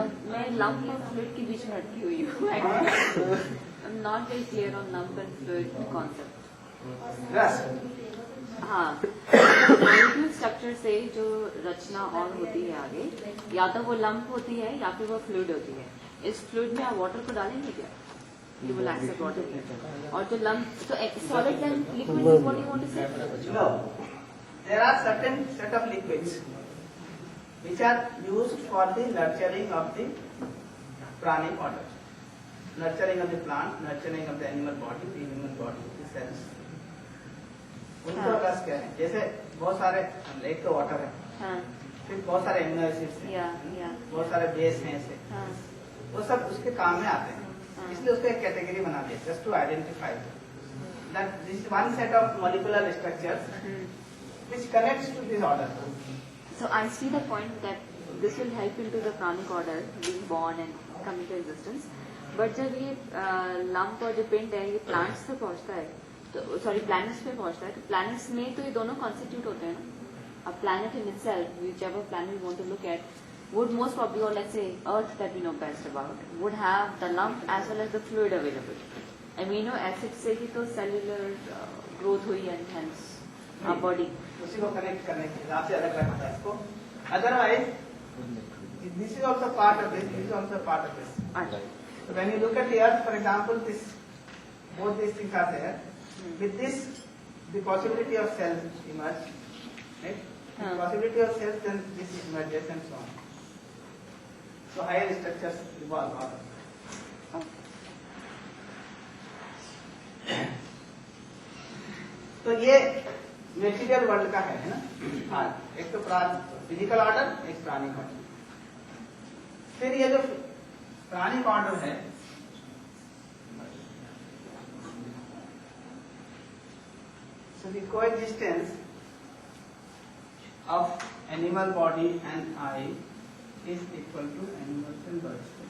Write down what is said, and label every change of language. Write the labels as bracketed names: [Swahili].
[Hindi] मैं लंप और फ्लूइड के बीच में अटकी हुई हूँ। [English] I am not very clear on lump and fluid concept. [Hindi] रस हाँ, मॉलिक्यूल स्ट्रक्चर से जो रचना और होती है आगे, या तो वो लंप होती है या फिर वो फ्लूइड होती है। इस फ्लूइड में आप वाटर को डालेंगे क्या? [English] You will accept water. [Hindi] और जो [English] lump, so solid and liquid is what you want to say? No. There are certain set of liquids which are used for the nurturing of the pranic order. Nurturing of the plant, nurturing of the animal body, the human body, the cells. [Hindi] उनको रस क्या है? जैसे बहुत सारे एक तो water है, हाँ, फिर बहुत सारे एमिनो एसिड्स हैं, या बहुत सारे बेस हैं ऐसे, हाँ, वो सब उसके काम में आते हैं. हाँ. इसलिए उसको एक कैटेगरी बना दिया, [English] Just to identify that this is one set of molecular structures which connects to this order. So I see the point that this will help into the pranic order being born and coming to existence. [Hindi] But जब ये lump और जो पिंड है ये plants पे पहुंचता है, तो सॉरी planets पे पहुंचता है, तो planets में तो ये दोनों constitute होते हैं ना. [English] A planet in itself, whichever planet we want to look at, would most probably, or let's say Earth that we know best about, would have the lump as well as the fluid available. [Hindi] Amino acids से ही तो cellular growth हुई [English] and hence our body. [Hindi] उसी को connect करने के हिसाब से अलग रखा था इसको. [English] Otherwise this is also part of this, this is also part of this. [Hindi] अच्छा. [English] So when you look at the earth, for example, this both these things are there. With this, the possibility of cells emerge, right? The possibility of cells, then this emerges and so on. So higher structures evolve out of it. [Hindi] तो ये material world का है ना. हाँ, एक तो physical order, एक प्राणिक order. फिर ये जो प्राणिक ऑर्डर है, [English] so the coexistence of animal body and eye is equal to animals and birds.